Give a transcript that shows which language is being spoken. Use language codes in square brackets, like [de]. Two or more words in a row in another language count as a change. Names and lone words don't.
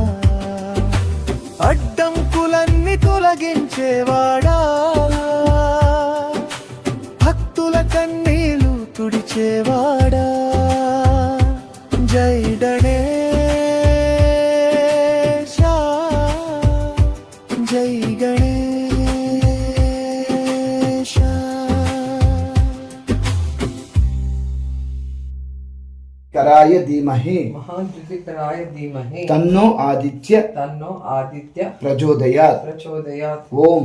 [te] అడ్డంకులన్నీ తొలగించేవాడా, భక్తుల కన్నీళ్లు తుడిచేవాడా. జై గణేశ, జై గణేశ. [sa] कराय धीमहि महाद्युतिकराय धीमहि तन्नो आदित्य प्रचोदयात् ओम